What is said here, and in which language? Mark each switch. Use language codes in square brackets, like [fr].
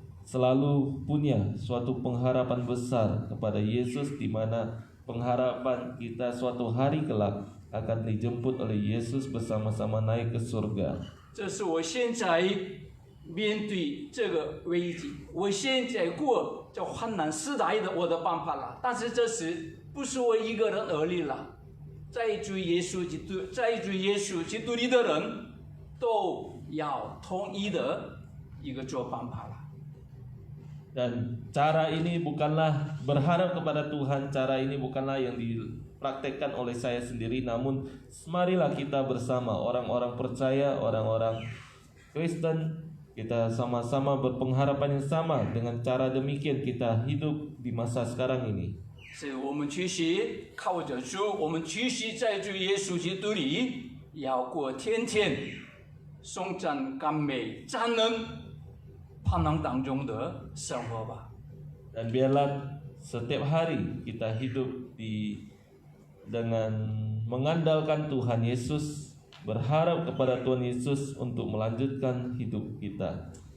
[id] selalu punya suatu pengharapan besar kepada Yesus, di mana pengharapan kita suatu hari kelak akan dijemput oleh Yesus bersama-sama naik ke surga. [zh] 这是我现在面对这个危机，我现在过这患难时代的我的办法了。但是这是不是我一个人而已了？在主耶稣基督里的人都要统一的一个做办法了。 [id] Dan cara ini bukanlah berharap kepada Tuhan, cara ini bukanlah yang dipraktekkan oleh saya sendiri, namun marilah kita bersama orang-orang percaya, orang-orang Kristen, kita sama-sama berpengharapan yang sama. Dengan cara demikian kita hidup di masa sekarang ini. [zh] 是我们继续靠着主，我们继续在主耶稣基督里，要过天天颂赞、赞美、赞恩。盼望当中的生活吧。 [id] Dan biarlah setiap hari kita hidup dengan mengandalkan Tuhan Yesus, berharap kepada Tuhan Yesus untuk melanjutkan hidup kita.